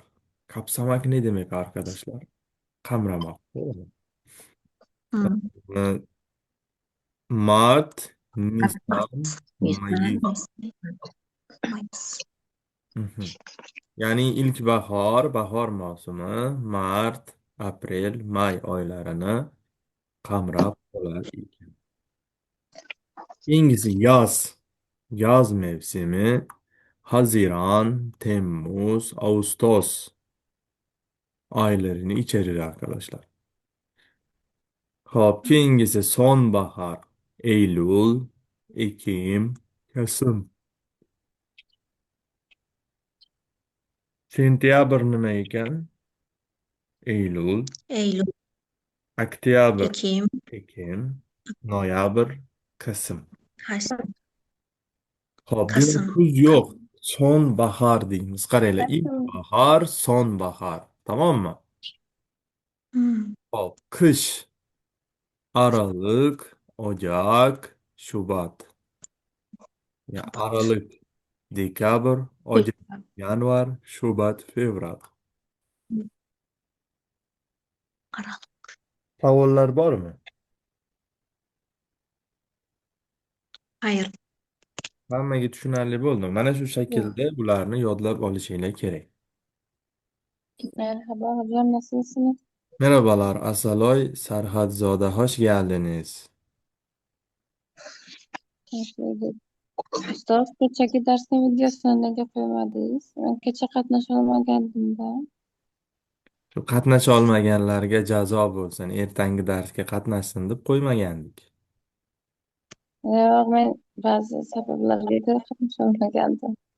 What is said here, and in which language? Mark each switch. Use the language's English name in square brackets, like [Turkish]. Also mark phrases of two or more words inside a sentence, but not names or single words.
[Turkish] Kapsamak ne demek arkadaşlar? Kamramak. Doğru mu? Hmm. Ee, Mart, Mart, Nisan, Nisan, Mayıs. Mayıs. [Uzbek] Hı hı. Yani ilkbahar, bahar mavsumi, Mart, Aprel, May oylarını kamrab olar ekan. [Turkish] İkincisi yaz. Yaz mevsimi Haziran, Temmuz, Ağustos aylarını içerir arkadaşlar. Hop, ikincisi sonbahar. Eylül, Ekim, Kasım. [Uzbek] Sentyabr nima ekan? [Turkish] Eylül, Eylül, [Uzbek] oktyabr, [Turkish] Ekim, Ekim, noyabr, Kasım. Haziran, Hop, demek Kasım. [Uzbek] kuz yok. Sonbahar deymiz. Qarayla, [Turkish] Kasım. ilkbahar, sonbahar. Tamam mı? Hmm. Hop, kış. Aralık, Ocak, Şubat. Ya Aralık, Dekabr, Ocak, Yanvar, Şubat, Fevral. Aralık. [Uzbek] Savollar bormi? [Turkish] Hayır. [Uzbek] Hammaga tushunarli bo'ldi. Mana shu [Turkish] Yok. [Uzbek] shaklda bularni yodlab olishinglar kerak. [Turkish] Merhaba hocam, nasılsınız? Merhabalar Asaloy Sarhadzoda, hoş geldiniz. [Uzbek] Teşekkür Ustoz, kechagi darsning videosini nega qo'ymadingiz? Men kecha qatnasholmagandim-da. Shu qatnasha olmaganlarga jazo bo'lsin, ertangi darsga qatnashsin deb qo'ymagandik. Yo'q, men ba'zi sabablarga ko'ra qatnasholmagandim.